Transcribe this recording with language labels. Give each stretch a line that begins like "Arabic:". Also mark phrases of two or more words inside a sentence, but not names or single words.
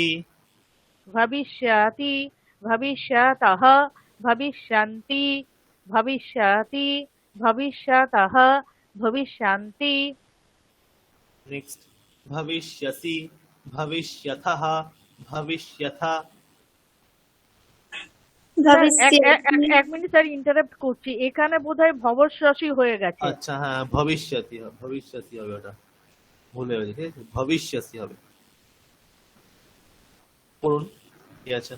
Sanskrit: ভবিষ্যতি, ভবিষ্যতঃ, ভবিষ্যন্তি, ভবিষ্যতি, ভবিষ্যতঃ, ভবিষ্যন্তি। নেক্সট ভবিষ্যসি, ভবিষ্যথः, ভবিষ্যথা।
Bangla: এক মিনিট স্যার, ইন্টারাপ্ট করছি, এখানে বোধহয় ভবস্যসি হয়ে গেছে। আচ্ছা, হ্যাঁ,
Sanskrit: ভবিষ্যতি, ভবিষ্যসি
Bangla: হবে, ওটা ভুল হয়ে গেছে, ঠিক আছে, ভবিষ্যসি হবে। পড়ুন, কি আছেন?